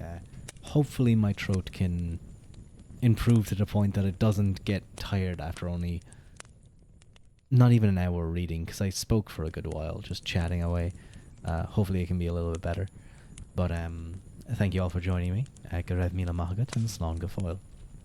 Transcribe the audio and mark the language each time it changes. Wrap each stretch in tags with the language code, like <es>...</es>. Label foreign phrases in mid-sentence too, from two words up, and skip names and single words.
<en>Hopefully my throat can improve to the point that it doesn't get tired after only not even an hour reading, because I spoke for a good while, just chatting away. Hopefully it can be a little bit better. But thank you all for joining me.</en> <ga>Go raibh míle maith agat and slán go fóill.</ga>